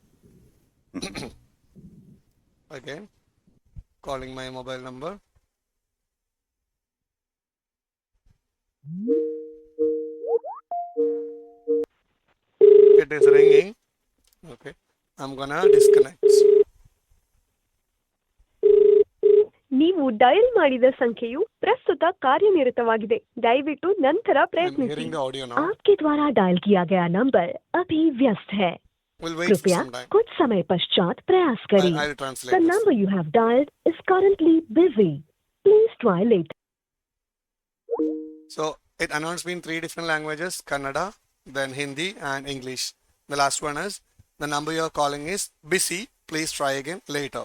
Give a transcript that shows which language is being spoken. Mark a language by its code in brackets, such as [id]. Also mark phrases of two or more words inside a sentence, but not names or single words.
[en] Again, calling my mobile number. It is ringing. Okay, I'm gonna disconnect. [kn] ನೀವು ನೀವು ಡಯಲ್ ಮಾಡಿದ ಸಂಖ್ಯೆಯು ಪ್ರಸ್ತುತ ಕಾರ್ಯನಿರತವಾಗಿದೆ. ದಯವಿಟ್ಟು ನಂತರ ಪ್ರಯತ್ನಿಸಿ. [hi] आपके द्वारा डायल किया गया नंबर अभी व्यस्त है. कृपया कुछ समय पश्चात प्रयास करें. [en] The number you have dialed is currently busy. Please try later. So it announced me in 3 different languages: Kannada, then Hindi, and English. The last one is the number you're calling is busy. Please try again later.